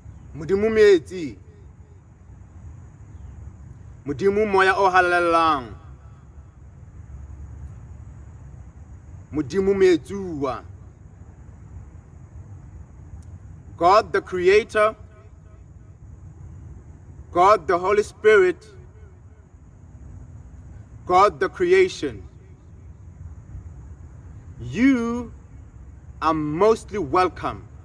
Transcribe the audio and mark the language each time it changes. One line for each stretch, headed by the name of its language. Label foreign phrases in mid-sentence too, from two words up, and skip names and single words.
Southern Sotho: Modimo metsi, Modimo moya o halalelang, Modimo metsuwa.
English: God the Creator, God the Holy Spirit, God the creation. You are mostly welcome.